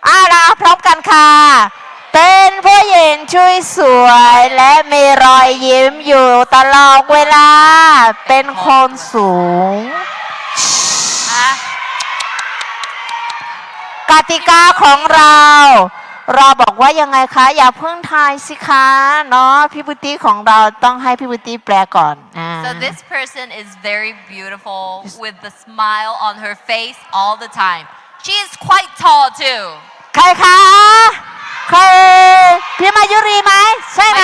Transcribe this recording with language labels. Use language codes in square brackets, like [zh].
[th] เราพร้อมกันค่ะ เป็นผู้หญิงช่วยสวยและมีรอยยิ้มอยู่ตลอดเวลา เป็นคนสูง กติกาของเราบอกว่ายังไงคะ อย่าเพิ่งทายสิคะเนาะพี่บุตรีของเราต้องให้พี่บุตรีแปลก่อน [en] So this person is very beautiful with the smile on her face all the time. She is quite tall too. [th] ใครคะ ใครพี่มายุรีไหมใช่ไหม